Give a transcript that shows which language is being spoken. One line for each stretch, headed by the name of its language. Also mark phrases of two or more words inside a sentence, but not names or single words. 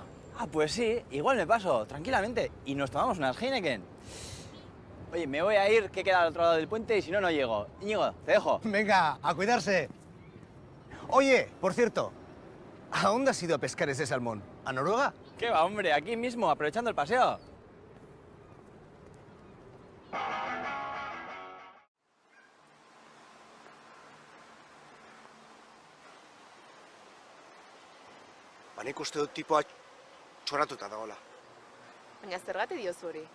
Spanish: Ah, pues sí, igual me paso, tranquilamente, y nos tomamos unas Heineken. Oye, me voy a ir, que queda al otro lado del puente, y si no, no llego. Íñigo, te dejo. Venga, a cuidarse. Oye, por cierto, ¿a dónde has ido a pescar ese salmón? ¿A Noruega? ¿Qué va, hombre? Aquí mismo, aprovechando el paseo.
Basque: Nik uste dut tipoa txoratuta dagoela. Baina zergatik diozu hori?